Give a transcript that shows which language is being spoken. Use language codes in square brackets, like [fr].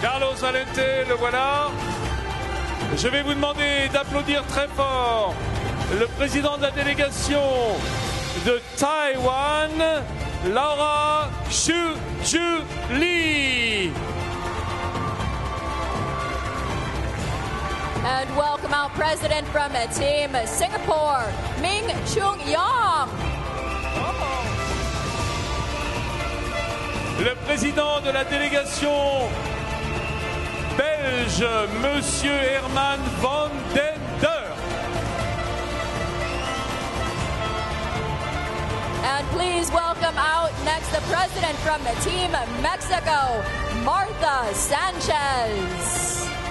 [fr] Carlos Valente, le voilà. Je vais vous demander d'applaudir très fort le président de la délégation de Taïwan, Laura Chu Lee. [en] And welcome out President from Team Singapore, Ming Chung Yong. [fr] Le président de la délégation belge, Monsieur Herman van den Der. [en] And please welcome out next the president from Team Mexico, Martha Sanchez.